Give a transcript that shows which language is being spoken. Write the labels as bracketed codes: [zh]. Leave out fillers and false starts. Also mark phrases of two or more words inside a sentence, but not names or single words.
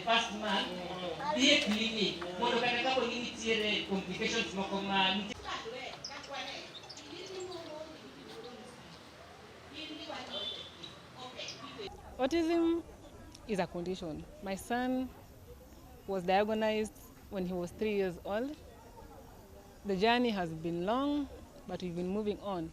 [en] last month, the clinic, [luo] mondo kata kapo ni nitiere complications moko ma [en] Autism is a condition. My son was diagnosed when he was 3 years old. The journey has been long, but we've been moving on.